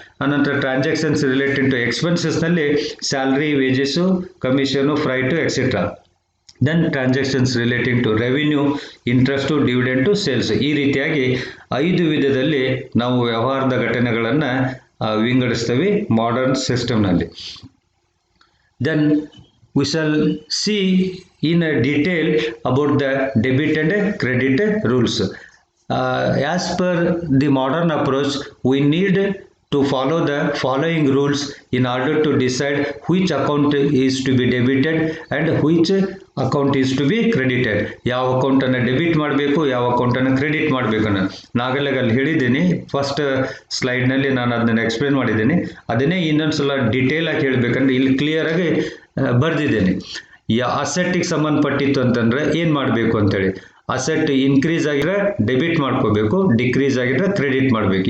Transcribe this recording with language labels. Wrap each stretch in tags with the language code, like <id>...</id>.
<kn>ಅನಂತರ transactions relating to ಎಕ್ಸ್ಪೆನ್ಸಸ್ನಲ್ಲಿ salary, wages, commission, freight etcetera. Then transactions relating to revenue, interest, dividend, sales. ಈ ರೀತಿಯಾಗಿ 5 ವಿಧದಲ್ಲಿ ನಾವು ವ್ಯವಹಾರದ ಘಟನೆಗಳನ್ನು ವಿಂಗಡಿಸ್ತೇವೆ ಮಾಡರ್ನ್ ಸಿಸ್ಟಮ್ನಲ್ಲಿ.</kn> <en>Then we shall see in a detail about the debit and credit rules. As per the modern approach, we need to follow the following rules in order to decide which account is to be debited and which account is to be credited.</en> <kn>ಯಾವ ಅಕೌಂಟನ್ನು debit ಮಾಡಬೇಕು, ಯಾವ ಅಕೌಂಟನ್ನು credit ಮಾಡಬೇಕನ್ನು ನಾಗಲೇ ಅಲ್ಲಿ ಹೇಳಿದ್ದೀನಿ. First ಸ್ಲೈಡ್ನಲ್ಲಿ ನಾನು ಅದನ್ನು ಎಕ್ಸ್ಪ್ಲೇನ್ ಮಾಡಿದ್ದೀನಿ. ಅದನ್ನೇ ಇನ್ನೊಂದ್ಸಲ ಡೀಟೇಲ್ ಆಗಿ ಹೇಳಬೇಕಂದ್ರೆ ಇಲ್ಲಿ ಕ್ಲಿಯರಾಗಿ ಬರೆದಿದ್ದೇನೆ. ಅಸೆಟ್ಟಿಗೆ ಸಂಬಂಧಪಟ್ಟಿತ್ತು ಅಂತಂದರೆ ಏನು ಮಾಡಬೇಕು ಅಂತೇಳಿ. ಅಸೆಟ್ ಇನ್ಕ್ರೀಸ್ ಆಗಿದ್ರೆ ಡೆಬಿಟ್ ಮಾಡ್ಕೋಬೇಕು, ಡಿಕ್ರೀಸ್ ಆಗಿದ್ರೆ ಕ್ರೆಡಿಟ್ ಮಾಡಬೇಕು.</kn>